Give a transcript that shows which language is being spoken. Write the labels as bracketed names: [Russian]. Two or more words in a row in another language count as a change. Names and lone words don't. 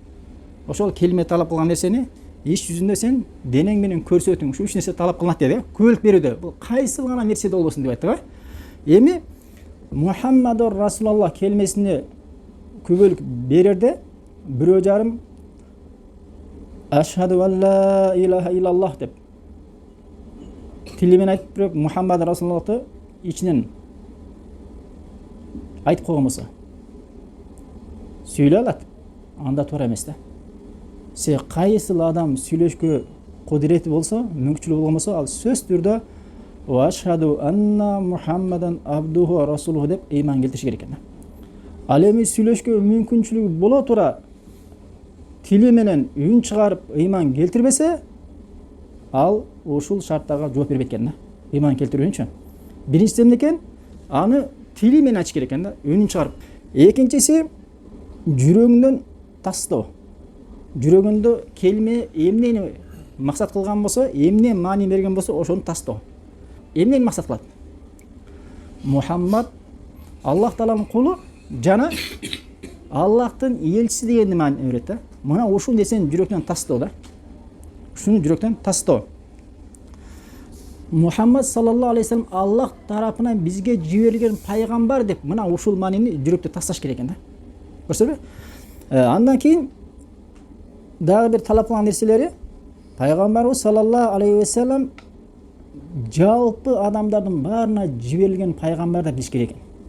[Kyrgyz] Ошол келиме талап кылган нерсени иш жүзүндө сен денең менен көрсөтүң. Ушу 3 нерсе талап кылынат деди. Күбөлүк берүүдө бул кайсыл гана нерсе болбосун деп айттык. Эми [Arabic] محمد رسول الله [Kyrgyz] келмесине күбөлүк берерде бирөө жарым [Arabic] أشهد أن لا إله إلا الله [Kyrgyz] деп тили менен айтып бирок Мухаммад Расулуллахты ичинен айтып койгон болсо сүйлөй алат. Анда туура эмес да. Се кайсыл адам сүйлөшкө кудурети болсо, мүмкүнчүлүгү болгон болсо, ал сөз түрдө [Arabic] وأشهد أن محمدا عبده ورسوله [Kyrgyz] деп ыйман келтириш керек экен. Ал эми сүйлөшкө мүмкүнчүлүгү боло тура тили менен үн чыгарып ыйман келтирбесе, ал ушул шарттарга жооп бербейт экен да. Ыйман келтирүү үчүн биринчиси эмне экен? Аны тили менен ачыш керек экен да, үнүн чыгарып. Экинчиси жүрөгүндөн тастоо. Жүрөгүндө келме эмнени максат кылган болсо, эмне маани берген болсо, ошону тастоо. Эмнени максат кылат? Мухаммад Аллах Тааланын кулу жана Аллахтын элчиси дегенди маани берет да. Мына ушул нерсени жүрөктөн тастоо да. Ушуну жүрөктөн тастоо. Мухаммад [Arabic] صلى الله عليه وسلم [Kyrgyz] Аллах тарапынан бизге жиберилген пайгамбар деп мына ушул маанини жүрөктө тасташ керек экен да. Көрсөбү? Андан кийин дагы бир талап кылган нерселери пайгамбарыбыз [Arabic] صلى الله عليه وسلم [Kyrgyz] жалпы адамдардын баарына жиберилген пайгамбар деп билиш керек экен.